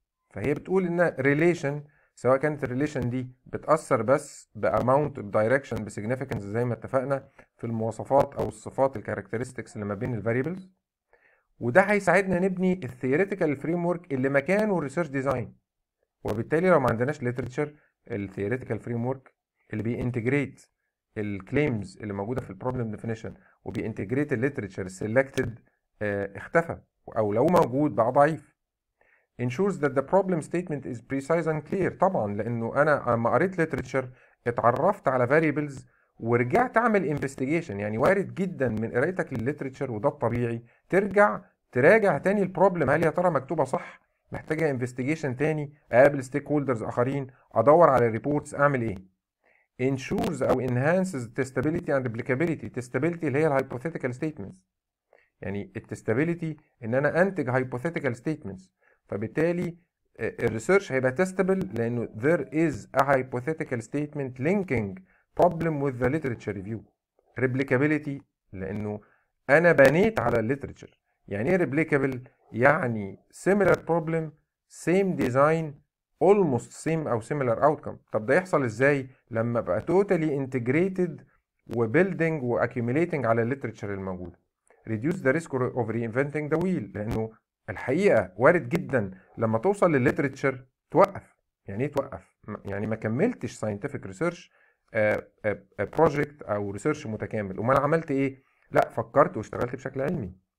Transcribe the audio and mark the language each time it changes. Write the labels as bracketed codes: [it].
[ar] فهي بتقول ان relation، سواء كانت الريليشن دي بتأثر بس باماونت بدايركشن بسيجنيفيكانس زي ما اتفقنا في المواصفات او الصفات الكاركترستكس اللي ما بين الفاريبلز، وده هيساعدنا نبني الثيوريتيكال فريم ورك اللي مكانه الريسيرش ديزاين. وبالتالي لو ما عندناش ليترشر، الثيوريتيكال فريم ورك اللي بينتجريت الكليمز اللي موجوده في البروبلم ديفينيشن وبينتجريت الليترشر السيلكتد اختفى، او لو موجود بقى ضعيف. [en] ensures that the problem statement is precise and clear. [ar] طبعا لانه انا لما قريت literature اتعرفت على variables ورجعت اعمل investigation. يعني وارد جدا من قرايتك للليترشر، وده الطبيعي، ترجع تراجع تاني البروبلم، هل يا ترى مكتوبه صح، محتاجه انفستيجيشن تاني، اقابل ستيك هولدرز اخرين، ادور على الريبورتس، اعمل ايه. [en] ensures او enhances testability and replicability. [ar] testability اللي هي الهايبوثيتيكال ستيتمنتس، يعني التستابيليتي ان انا انتج هايبوثيتيكال ستيتمنتس، فبالتالي الريسيرش هيبقى تستبل لانه [en] there is a hypothetical statement linking problem with the literature review. [ar] replicability لانه انا بنيت على الليترشر. يعني ايه [en] replicable؟ يعني similar problem same design almost same او similar outcome. [ar] طب ده يحصل ازاي؟ لما ابقى [en] totally integrated [ar] وbuilding واccumulating على الليترشر الموجوده. [en] reduce the risk of reinventing the wheel، [ar] لانه الحقيقه وارد جدا لما توصل للليترشر توقف. يعني ايه توقف؟ يعني ما كملتش ساينتفك ريسيرش بروجكت او ريسيرش متكامل، امال عملت ايه؟ لا، فكرت واشتغلت بشكل علمي.